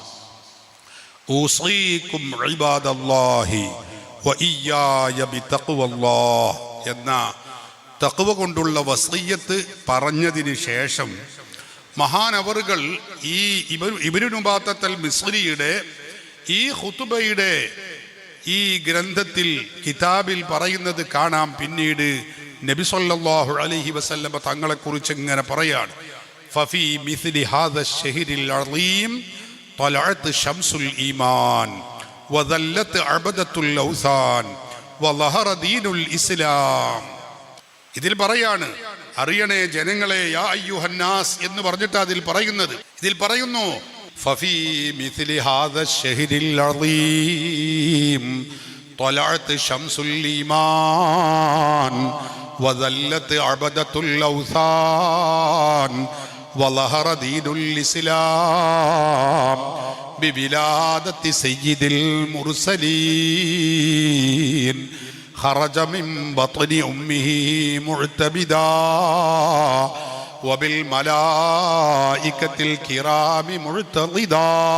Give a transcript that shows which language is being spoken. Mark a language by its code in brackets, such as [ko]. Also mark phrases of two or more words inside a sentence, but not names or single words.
[ar] أوصيكم عباد الله وإياي بتقوى الله [ml] എന്ന തഖ്വ കൊണ്ടുള്ള വസിയ്യത്ത് പറഞ്ഞതിന് ശേഷം മഹാനവറുകൾ ഈ ഇബ്നു നുബാത്തൽ മിസ്രിയുടെ ഈ ഖുതുബയുടെ ഈ ഗ്രന്ഥത്തിൽ കിതാബിൽ പറയുന്നത് കാണാം. പിന്നീട് നബി [ar] صلى الله عليه وسلم [ml] തങ്ങളെക്കുറിച്ച് ഇങ്ങനെ പറയാണ്, [ar] ففي مثل هذا الشهر العظيم طلعت شمس الإيمان وظلت عبدة الأوثان وظهر دين الإسلام. [ml] ഇതിൽ പറയാണ്, അറിയണേ ജനങ്ങളെ, [ar] يا أيها الناس [ml] എന്ന് പറഞ്ഞിട്ട് അതിൽ പറയുന്നത്. ഇതിൽ പറയുന്നു, [ar] ففي مثل هذا الشهر العظيم طلعت شمس الإيمان وظلت عبدة الأوثان وظهر دين الإسلام بولادة سيد المرسلين خرج من بطن أمه معتبدا وبالملائكة الكرام معتضدا